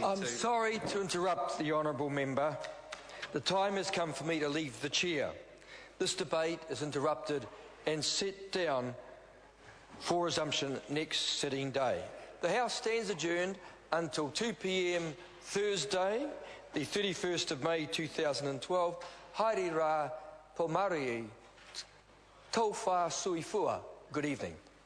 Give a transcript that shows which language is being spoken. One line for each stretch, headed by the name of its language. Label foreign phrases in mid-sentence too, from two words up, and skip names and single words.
English: I'm sorry to interrupt the honourable member. The time has come for me to leave the chair. This debate is interrupted and set down for resumption next sitting day. The House stands adjourned until 2 p.m. Thursday, the 31st of May 2012.
Māori: Haere rā, po marie, tau whā sui fua.
English: Good evening.